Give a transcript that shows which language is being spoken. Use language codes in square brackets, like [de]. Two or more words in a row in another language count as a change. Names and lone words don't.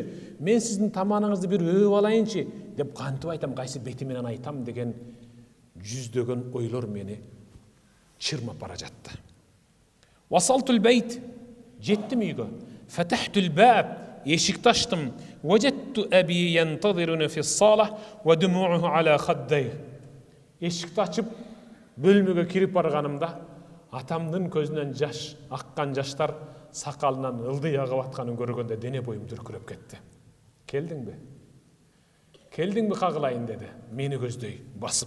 [ky] Мен сиздин таманыңызды бир өөп алайынчы деп кантип айтам? Кайсы бети менен айтам деген жүздөгөн ойлор мени чырмап бара жатты. [ar] وصلت البيت, [ky] жеттим үйгө. [ar] فتحت الباب, [ky] эшикти ачтым. [ar] وجدت أبي ينتظرني في الصالة ودموعه على خديه. [ky] Эшикти ачып бөлмөгө кирип барганымда атамдын көзүнөн жаш, аккан жаштар сакалынан ылдый агып атканын көргөндө дене боюм дүркүрөп кетти. Келдиңби? Келдиңби кагылайын деди, мени көздөй басып.